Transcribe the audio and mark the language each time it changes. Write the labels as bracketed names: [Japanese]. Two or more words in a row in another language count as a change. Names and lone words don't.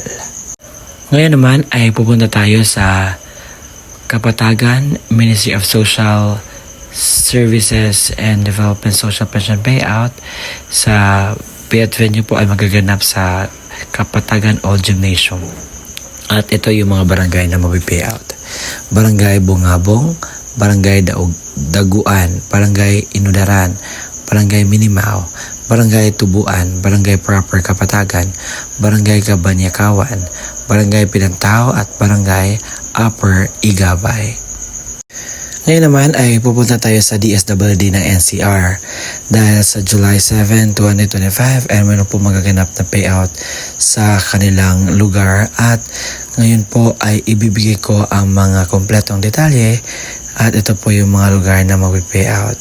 [Filipino] Ngayon naman ay pupunta tayo sa Kapatagan Ministry of Social Services and Development Social Pension Payout. Sa payout venue po ay magaganap sa Kapatagan Old Gymnasium. At ito yung mga barangay na mag-payout. Barangay Bungabong, Barangay Daguan, Barangay Inudaran, Barangay Minimao, Barangay Tubuan, Barangay Proper Kapatagan, Barangay Kabanyakawan, Barangay Pinantao at Barangay Upper Igabay. Ngayon naman ay pupunta tayo sa DSWD ng NCR dahil sa July 7, 2025 ay meron po magaganap na payout sa kanilang lugar at ngayon po ay ibibigay ko ang mga kompletong detalye at ito po yung mga lugar na mag-payout.